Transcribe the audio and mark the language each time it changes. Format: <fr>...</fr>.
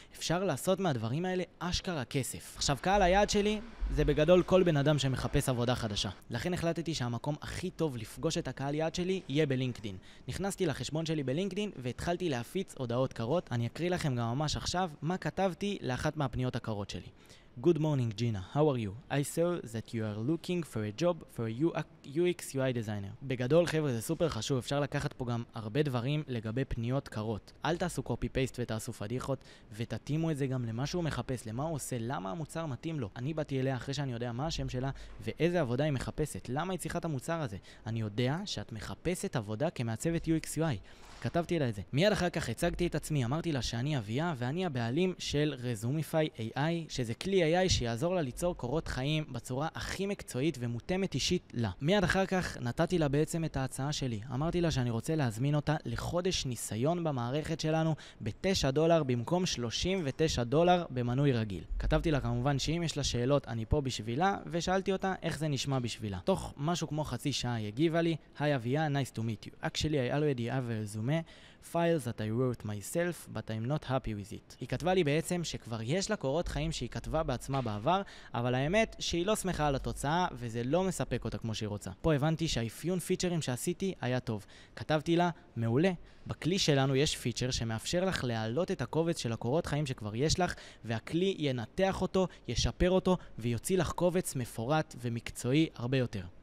<he>אפשר לעשות מהדברים האלה אשכרה כסף. עכשיו, קהל היעד שלי זה בגדול כל בן אדם שמחפש עבודה חדשה. לכן החלטתי שהמקום הכי טוב לפגוש את הקהל יעד שלי יהיה בלינקדין. נכנסתי לחשבון שלי בלינקדין והתחלתי להפיץ הודעות קרות. אני אקריא לכם גם ממש עכשיו מה כתבתי לאחת מהפניות הקרות שלי.</he> <en>Good morning, Gina. How are you? I saw that you are looking for a job for a UX UI designer.</en> <he>בגדול, חבר'ה, זה סופר חשוב. אפשר לקחת פה גם הרבה דברים לגבי פניות קרות. אל תעשו copy-paste ותעשו פדיחות, ותתאימו את זה גם למה שהוא מחפש, למה הוא עושה, למה המוצר מתאים לו. אני באתי אליה אחרי שאני יודע מה השם שלה ואיזה עבודה היא מחפשת. למה היא צריכה את המוצר הזה? אני יודע שאת מחפשת עבודה כמעצבת UX UI. כתבתי לה את זה. מיד אחר כך הצגתי את עצמי, אמרתי לה שאני אביה ואני הבעלים של Resumify AI, שזה כלי AI שיעזור לה ליצור קורות חיים בצורה הכי מקצועית ומותאמת אישית לה. מיד אחר כך נתתי לה בעצם את ההצעה שלי. אמרתי לה שאני רוצה להזמין אותה לחודש ניסיון במערכת שלנו $9 במקום $39 במנוי רגיל. כתבתי לה כמובן שאם יש לה שאלות אני פה בשבילה, ושאלתי אותה איך זה נשמע בשבילה. תוך משהו כמו חצי שעה היא הגיבה לי,</he> <en>Hi Avia, nice to meet you. Actually I already have a resume files that I wrote myself, but I'm not happy with it.</en> <he>היא כתבה לי בעצם שכבר יש לה קורות חיים שהיא כתבה בעצמה בעבר, אבל האמת שהיא לא שמחה על התוצאה וזה לא מספק אותה כמו שהיא רוצה. פה הבנתי שהאפיון פיצ'רים שעשיתי היה טוב. כתבתי לה, מעולה. בכלי שלנו יש פיצ'ר שמאפשר לך להעלות את הקובץ של הקורות חיים שכבר יש לך, והכלי ינתח אותו, ישפר אותו ויוציא לך קובץ מפורט ומקצועי הרבה יותר.</he>